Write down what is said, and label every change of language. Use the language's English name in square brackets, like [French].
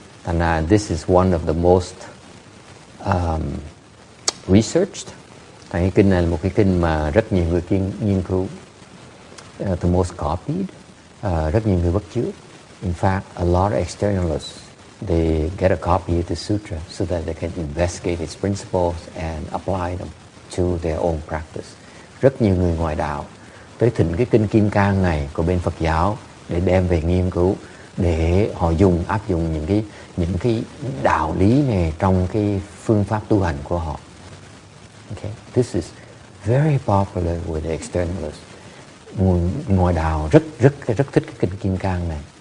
[English] And this is one of the most researched. [Vietnamese] Cái kinh này là một cái kinh mà rất nhiều người nghiên cứu. [English] The most copied. [Vietnamese] Rất nhiều người bắt chước. [English] In fact, a lot of externalists, they get a copy of the sutra so that they can investigate its principles and apply them to their own practice. [Vietnamese] Rất nhiều người ngoại đạo tới thỉnh cái kinh Kim Cang này của bên Phật giáo để đem về nghiên cứu, để họ áp dụng những cái đạo lý này trong cái phương pháp tu hành của họ. [English] Okay, this is very popular with the externalists. [Vietnamese] Ngoại đạo rất thích cái kinh Kim Cang này.